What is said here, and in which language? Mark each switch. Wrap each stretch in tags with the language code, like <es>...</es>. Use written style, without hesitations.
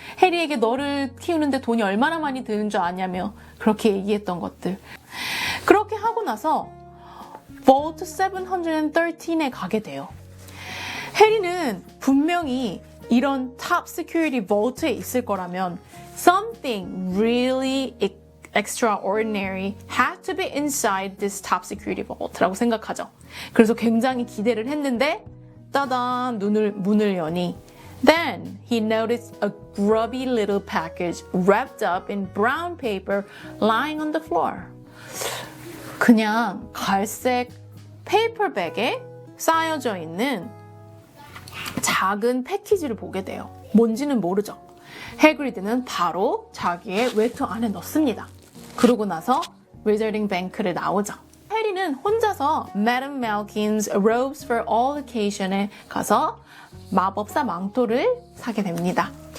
<ko>해리에게 너를 키우는데 돈이 얼마나 많이 드는 줄 아냐며 그렇게 얘기했던 것들. 그렇게 하고 나서 Vault 713에 가게 돼요. 해리는 분명히 이런</ko> <en>top security vault에 있을 거라면 something really extraordinary had to be inside this top security vault라고</en> <ko>생각하죠. 그래서 굉장히 기대를 했는데 따단 문을 여니</ko> <en>Then he noticed a grubby little package wrapped up in brown paper lying on the floor.</en> <ko>그냥 갈색 페이퍼백에 쌓여져 있는 작은 패키지를 보게 돼요. 뭔지는 모르죠. 해그리드는 바로 자기의 외투 안에 넣습니다. 그러고 나서 Wizarding Bank를 나오죠. 해리는 혼자서 Madame Malkin's Robes for All Occasion에 가서 마법사 망토를 사게 됩니다.</ko>